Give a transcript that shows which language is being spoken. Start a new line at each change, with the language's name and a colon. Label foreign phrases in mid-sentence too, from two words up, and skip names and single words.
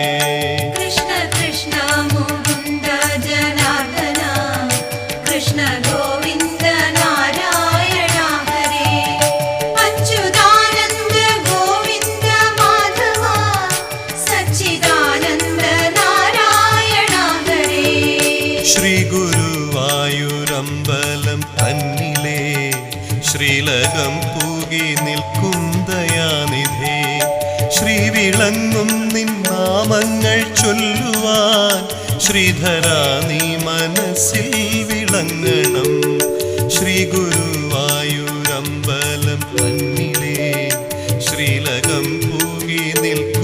Sanskrit: कृष्ण कृष्ण मुकुन्द जनार्दन कृष्ण गोविन्द नारायण हरे अच्युतानन्द गोविन्द माधव सच्चिदानन्द नारायण हरे
Malayalam: श्री गुरुवायूरമ്പലം തന്നിലേ ശ്രീലകം പൂകി നിൽക്കും ദയാനിധേ ശ്രീവിളങ്ങും നിൻ നാമങ്ങൾ ചൊല്ലുവാൻ ശ്രീധരാ നീ മനസ്സിൽ വിളങ്ങണം ശ്രീ ഗുരുവായൂരമ്പലം തന്നിലേ ശ്രീലകം പൂകി